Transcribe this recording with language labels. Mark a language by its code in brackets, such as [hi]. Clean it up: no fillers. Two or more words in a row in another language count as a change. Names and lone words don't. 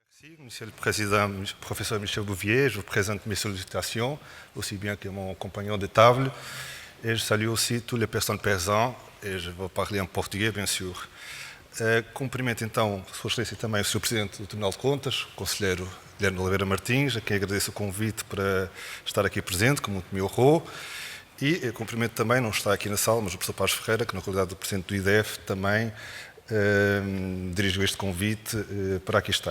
[fr] Merci, Monsieur le Président, professeur Michel Bouvier. Je vous présente mes sollicitations, aussi bien que mon compagnon de table. Et je salue aussi toutes les personnes présentes, e je vou parler [pt] em português, [fr] bien sûr. [pt] Cumprimento então, Sua Excelência, também o Sr. Presidente do Tribunal de Contas, o Conselheiro Guilherme de Oliveira Martins, a quem agradeço o convite para estar aqui presente, que muito me honrou. E cumprimento também, não está aqui na sala, mas o professor Paz Ferreira, que na qualidade do Presidente do IDF também dirigiu este convite para aqui estar.